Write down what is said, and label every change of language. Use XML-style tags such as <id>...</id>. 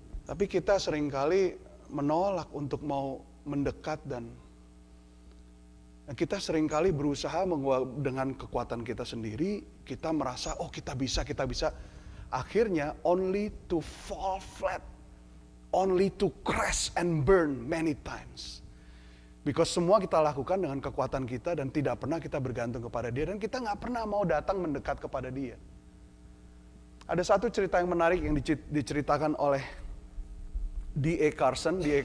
<id>Tapi kita seringkali menolak untuk mau mendekat, dan kita seringkali berusaha dengan kekuatan kita sendiri, kita merasa, oh kita bisa.</id> <en>Akhirnya only to fall flat, only to crash and burn many times.</en> <id>Because semua kita lakukan dengan kekuatan kita dan tidak pernah kita bergantung kepada Dia, dan kita gak pernah mau datang mendekat kepada Dia. Ada satu cerita yang menarik yang diceritakan oleh D.A. Carson. D.A.</id>